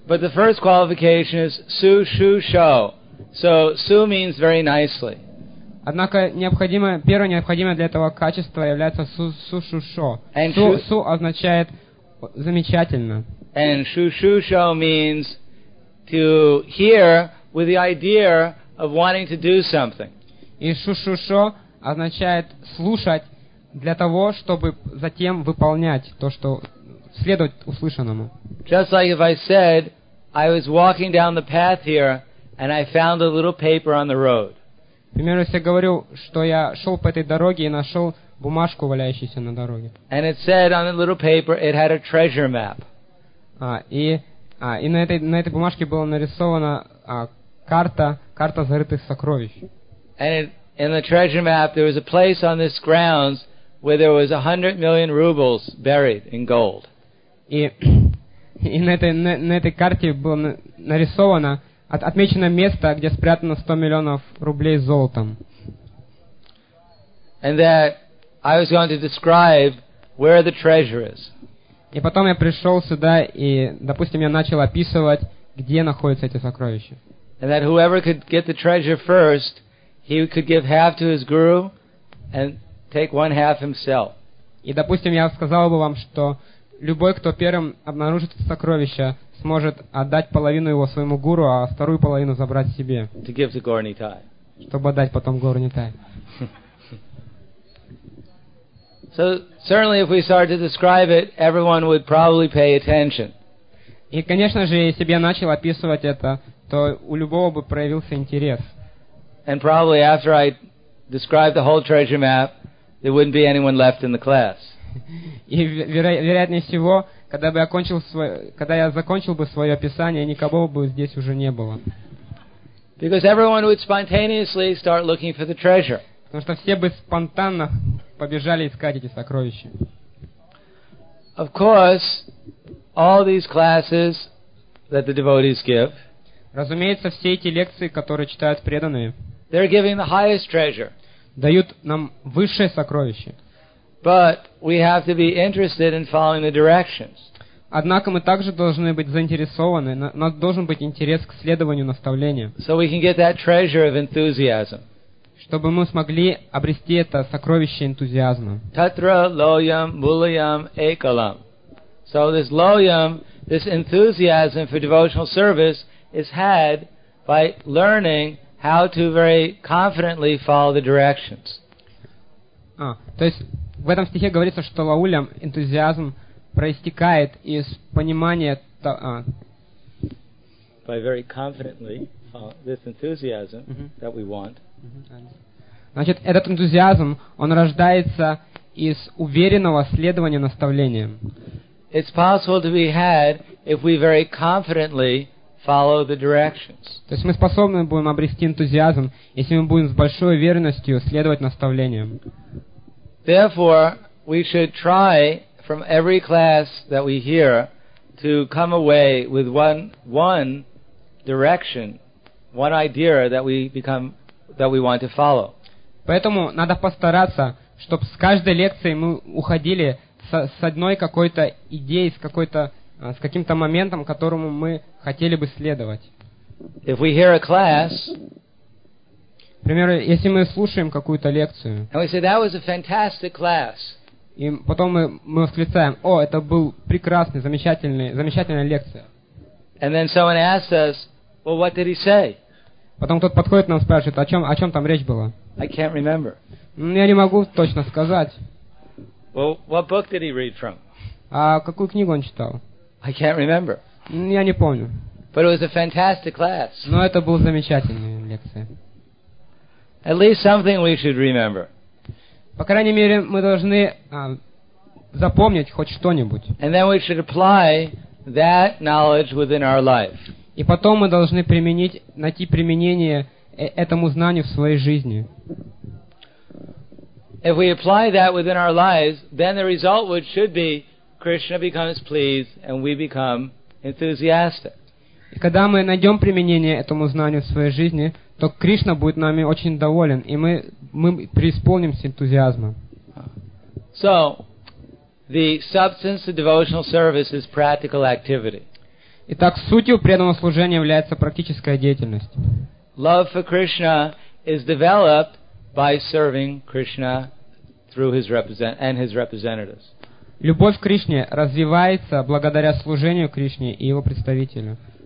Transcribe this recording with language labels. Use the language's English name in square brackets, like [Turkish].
[English] But the first qualification is su shu shou. So su means very nicely. [Russian] Однако необходимое, первое необходимое для этого качества является su shu shou. Su означает замечательно. [English] And su shu shou means to hear with the idea of wanting to do something. [Russian] И su shu shou означает слушать для того, чтобы затем выполнять то, что следовать услышанному. [English] Just like if I said, I was walking down the path here, and I found a little paper on the road. [Russian] К примеру, если я говорю, что я шел по этой дороге и нашел бумажку, валяющуюся на дороге. [English] And it said on the little paper, it had a treasure map. [Russian] И на этой бумажке была нарисована карта зарытых сокровищ. [English] And in the treasure map, there was a place on this grounds where there was 100 million rubles buried in gold. [Russian] И на этой карте было нарисовано, отмечено место, где спрятано 100 миллионов рублей золотом. [English] And that I was going to describe where the treasure is. [Russian] И потом я пришел сюда и, допустим, я начал описывать, где находятся эти сокровища. [English] And that whoever could get the treasure first, he could give half to his guru and take one half himself. [Russian] И допустим, я сказал бы вам, что любой, кто первым обнаружит сокровище, сможет отдать половину его своему гуру, а вторую половину забрать себе. [English] To give to Gaur Nitai. [Russian] Чтобы отдать потом Гаур Нитай. [English] So certainly, if we started to describe it, everyone would probably pay attention. [Russian] И конечно же, если бы я начал описывать это, то у любого бы проявился интерес. [English] And probably after I described the whole treasure map, there wouldn't be anyone left in the class. [Russian] И вероятнее всего, когда я закончил бы свое описание, никого бы здесь уже не было. [English] Because everyone would spontaneously start looking for the treasure. [Russian] Потому что все бы спонтанно побежали искать эти сокровища. [English] Of course, all these classes that the devotees give. [Russian] Разумеется, все эти лекции, которые читают преданные. [English] They're giving the highest treasure. [Russian] Дают нам высшее сокровище. [English] But we have to be interested in following the directions. [Russian] Однако мы также должны быть заинтересованы, у нас должен быть интерес к следованию наставления. [English] So we can get that treasure of enthusiasm. [Russian] Чтобы мы смогли обрести это сокровище энтузиазма. [Sanskrit] Tatra loyam mulyam ekalam. [English] So this loyam, this enthusiasm for devotional service is had by learning how to very confidently follow the directions. [Russian] То есть в этом стихе говорится, что лаулям энтузиазм проистекает из понимания [English] by very confidently this enthusiasm mm-hmm. that we want. [Russian] Значит, этот энтузиазм, он рождается из уверенного следования наставлениям. [English] It's possible to be had if we very confidently follow the directions. [Russian] То есть мы способны будем обрести энтузиазм, если мы будем с большой уверенностью следовать наставлениям. [English] Therefore, we should try from every class that we hear to come away with one direction, one idea that we want to follow. [Russian] Поэтому надо постараться, чтобы с каждой лекции мы уходили с одной какой-то идеей, с каким-то моментом, которому мы хотели бы следовать. [English] If we hear a class, [Russian] например, если мы слушаем какую-то лекцию, [English] and we say, that was a fantastic class. [Russian] И потом мы восклицаем, о, это был прекрасный, замечательная лекция. [English] And then someone asks us, well, what did he say? [Russian] Потом кто-то подходит к нам и спрашивает, о чем там речь была? [English] I can't remember. [Russian] Я не могу точно сказать. [English] Well, what book did he read from? [Russian] А какую книгу он читал? [English] I can't remember. [Russian] Я не помню. [English] But it was a fantastic class. [Russian] Но это была замечательная лекция. [English] At least something we should remember. [Russian] По крайней мере, мы должны запомнить хоть что-нибудь. [English] And then we should apply that knowledge within our life. [Russian] И потом мы должны найти применение этому знанию в своей жизни. [English] If we apply that within our lives, then the result should be Krishna becomes pleased and we become enthusiastic. [Russian] И когда мы найдем применение этому знанию в своей жизни, то Кришна будет нами очень доволен, и мы преисполнимся энтузиазмом. [English] So, the substance of devotional service is practical activity. [Russian] Итак, сутью преданного служения является практическая деятельность. [English] Love for Krishna is developed by serving Krishna through his representatives. [Russian] Любовь к Кришне развивается благодаря служению Кришне и его представителю.